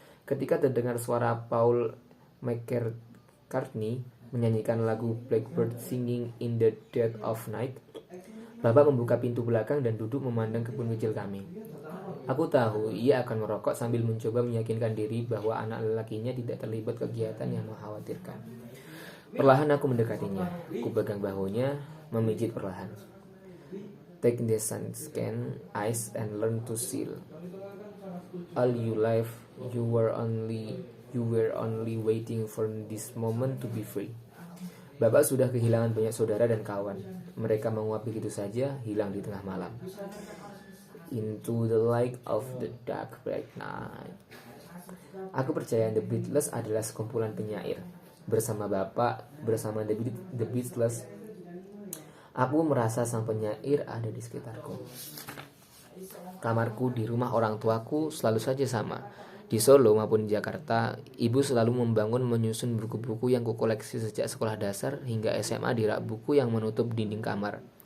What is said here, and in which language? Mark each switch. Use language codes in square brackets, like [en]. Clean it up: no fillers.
[id] Ketika terdengar suara Paul McCartney menyanyikan lagu Blackbird Singing in the Dead of Night, Bapak membuka pintu belakang dan duduk memandang kebun kecil kami. Aku tahu ia akan merokok sambil mencoba meyakinkan diri bahwa anak lelakinya tidak terlibat kegiatan yang mengkhawatirkan. Perlahan aku mendekatinya. Aku pegang bahunya, memijit perlahan. [en] Take the sunscreen eyes and learn to see. All your life you were only waiting for this moment to be free. [id] Bapak sudah kehilangan banyak saudara dan kawan. Mereka menguap begitu saja, hilang di tengah malam. [en] Into the light of the dark bright night. [id] Aku percaya The Beatles adalah sekumpulan penyair. Bersama Bapak, bersama The Beatles, aku merasa sang penyair ada di sekitarku. Kamarku di rumah orang tuaku selalu saja sama. Di Solo maupun di Jakarta, ibu selalu membangun menyusun buku-buku yang kukoleksi sejak sekolah dasar hingga SMA di rak buku yang menutup dinding kamar.